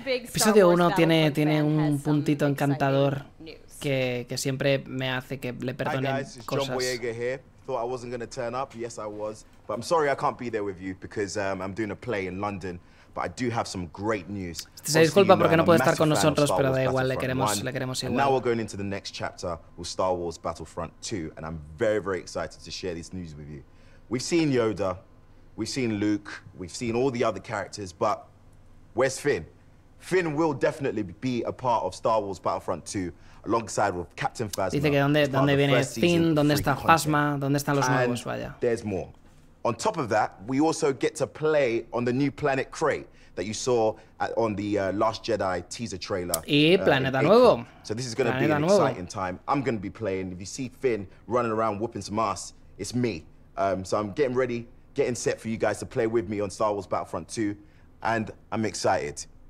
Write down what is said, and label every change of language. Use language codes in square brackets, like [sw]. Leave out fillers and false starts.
[es] Episodio 1 tiene un puntito encantador que siempre me hace que le perdonen cosas. [en] thought I wasn't going to turn up. Yes, I was. But I'm sorry I can't be there with you because I'm doing a play in London. But I do have some great news. [es] Se disculpa porque no puede estar con nosotros, pero da igual, le queremos igual. [en] And now we're going into the next chapter with Star Wars Battlefront 2, and I'm very, very excited to share this news with you. We've seen Yoda, we've seen Luke, we've seen all the other characters, but where's Finn? Finn will definitely be a part of Star Wars Battlefront 2 alongside with Captain Phasma. [es] Dice que dónde viene Finn, dónde está Phasma, dónde están los nuevos, vaya. [en] There's more. On top of that, we also get to play on the new planet Crate that you saw on the Last Jedi teaser trailer. [es] Y planeta nuevo. [en] So this is going to be an exciting time. I'm going to be playing. If you see Finn running around whooping some ass, it's me. So I'm getting ready, getting set for you guys to play with me on Star Wars Battlefront 2, and I'm excited.